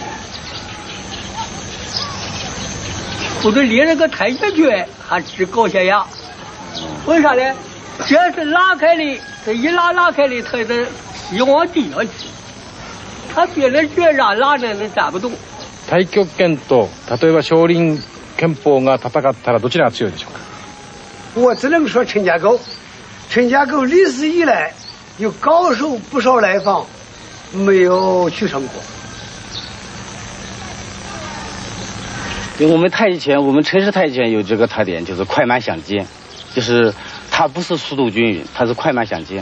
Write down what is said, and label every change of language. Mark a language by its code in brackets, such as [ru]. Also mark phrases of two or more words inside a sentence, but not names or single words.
[zh] 我这练了个太极拳，还治高血压。为啥呢？这是拉开的，这一拉开的，它的气往地下去。他别人这样拉呢，能站不動。 [ja] 太極拳と例えば少林拳法が戦ったらどちらが強いでしょうか。 [zh] 我只能说陈家沟，陈家沟历史以来有高手不少来访，没有取胜过。因为我们太极拳，我们陈氏太极拳有这个特点，就是快慢相间，就是它不是速度均匀，它是快慢相间。